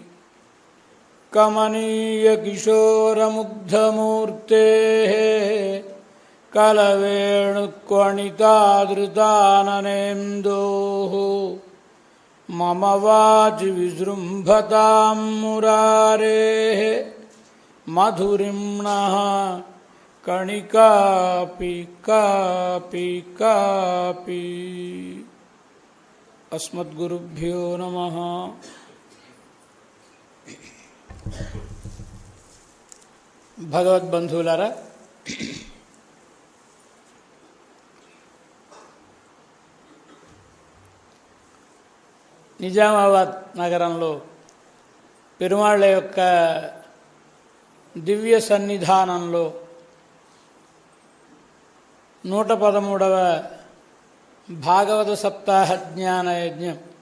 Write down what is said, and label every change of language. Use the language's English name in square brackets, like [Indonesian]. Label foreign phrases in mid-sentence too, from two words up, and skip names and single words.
[Sanskrit] कमनीयकिशोरमुग्धमूर्तेः कलवेणुक्वणितादृताननेन्दोः मम वाचि विजृम्भतां मुरारेः मधुरिम्णः कणिकापि कापि कापि। अस्मद्गुरुभ्यो नमः। [Telugu] భగవద్బంధువులారా, నిజామాబాద్ నగరంలో పెరుమాళ్ళ యొక్క దివ్య సన్నిధానంలో 113వ భాగవత సప్తాహ జ్ఞాన యజ్ఞం.